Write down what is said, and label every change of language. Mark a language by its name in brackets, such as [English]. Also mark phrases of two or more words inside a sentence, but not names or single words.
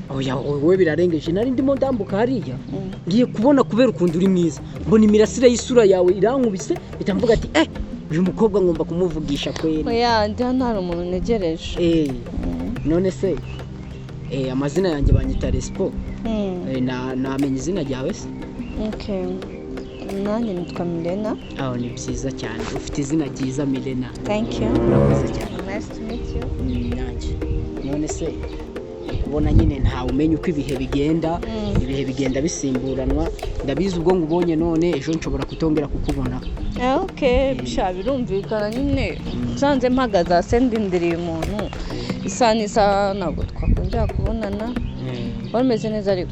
[Kinyarwanda] oya wowe birarengeje nari ndimo ndambuka hariya ngiye kubona kubera ukunda uri mwiza mbona imirasire y'isura yawe irankubise bitamvuga ati uyu mukobwa ngomba kumuvugisha kweri oya ndi hano hari umuntu negereje none se amazina yanjye banyita Respo namenye izina ryawe se okay nanjye nitwa Milena ni byiza cyane ufite izina ryiza Milena [English] thank you [Kinyarwanda] urakoze cyane [English] nice to meet you [Kinyarwanda] nanjye none se kubona nyine nta umenye uko ibihe bigenda bisimburanwa ndabizi ubwo ngubonye none ejo nshobora kutongera kukubona okay bisha birumvikana nyine sanze mpagaza sendindiriye umuntu isa ntabwo twakongera kubonana wameze neza ariko